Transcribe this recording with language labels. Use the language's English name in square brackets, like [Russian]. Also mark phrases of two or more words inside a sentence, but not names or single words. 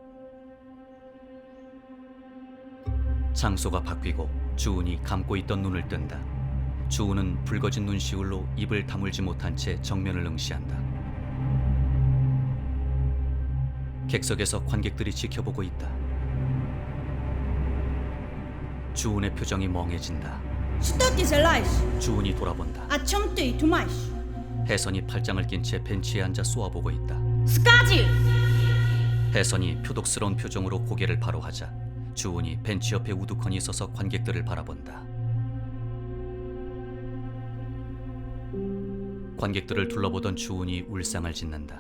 [Korean] 장소가 바뀌고 주은이 감고 있던 눈을 뜬다. 주은은 붉어진 눈시울로 입을 다물지 못한 채 정면을 응시한다. 객석에서 관객들이 지켜보고 있다. 주은의 표정이 멍해진다. [Russian] Что ты желаешь? [Korean] 주은이 돌아본다. [Russian] О чем ты думаешь? [Korean] 혜선이 팔짱을 낀 채 벤치에 앉아 쏘아보고 있다. [Russian] Скажи! [Korean] 혜선이 표독스러운 표정으로 고개를 바로 하자 주은이 벤치 옆에 우두커니 서서 관객들을 바라본다. 관객들을 둘러보던 주은이 울상을 짓는다.